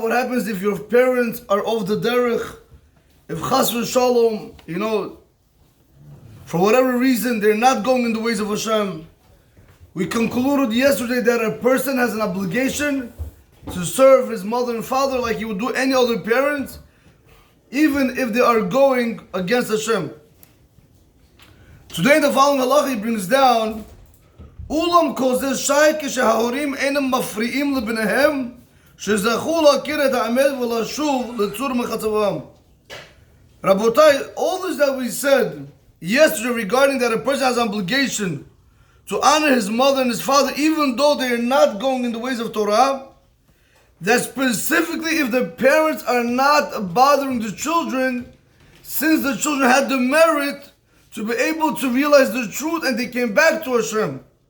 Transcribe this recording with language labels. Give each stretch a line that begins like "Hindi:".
English: What happens if your parents are off the derech? If chas v'shalom, for whatever reason, they're not going in the ways of Hashem. We concluded yesterday that a person has an obligation to serve his mother and father like he would do any other parent, even if they are going against Hashem. Today, the following halakha he brings down,
Hebrew: Ulam kozeh shay כשההורים אינם מפריעים לבניהם שזכו להכיר את האמת ולשוב לצור מחצבם.
English: Rabotai, all this that we said yesterday regarding that a person has an obligation to honor his mother and his father even though they are not going in the ways of Torah, that specifically if the parents are not bothering the children, since the children had the merit to be able to realize the truth and they came back to Hashem.